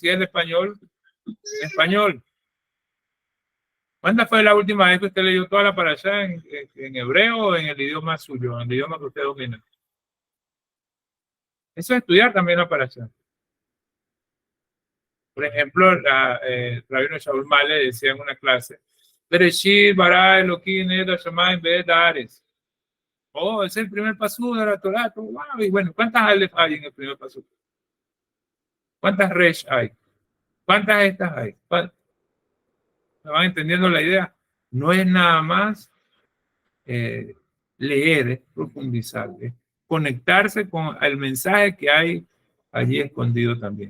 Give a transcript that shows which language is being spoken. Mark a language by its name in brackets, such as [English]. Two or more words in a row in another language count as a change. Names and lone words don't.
[Spanish] Si es de español, en español. ¿Cuándo fue la última vez que usted leyó toda la parashá en hebreo o en el idioma suyo, en el idioma que usted domina? Eso es estudiar también la parashá. Por ejemplo, Rabino Shaul Male decía en una clase, [Hebrew] בראשית ברא אלהים את השמים ואת הארץ. [Spanish] Oh, es el primer pasú de la Torá. Wow. Y bueno, ¿cuántas alef hay en el primer pasú? ¿Cuántas resh hay? ¿Cuántas estas hay? ¿Me van entendiendo la idea? No es nada más leer, es profundizar, es conectarse con el mensaje que hay allí escondido también.